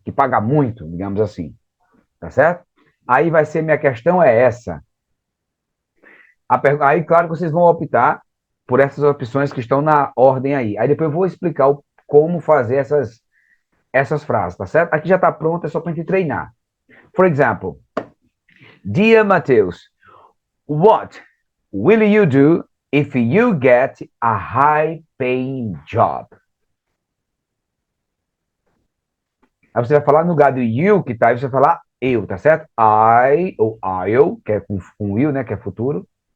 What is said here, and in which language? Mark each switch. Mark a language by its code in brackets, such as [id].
[pt] Que paga muito, digamos assim, tá certo? Aí vai ser minha questão é essa. Aí, claro que vocês vão optar por essas opções que estão na ordem aí. Aí depois eu vou explicar como fazer essas frases, tá certo? Aqui já está pronto, é só para a gente treinar. [en] For example, Dear Mateus, what will you do if you get a high-paying job? [pt] Aí você vai falar no lugar do you que tá, aí você vai falar eu, tá certo? I ou I'll, que é com will, né, que é futuro.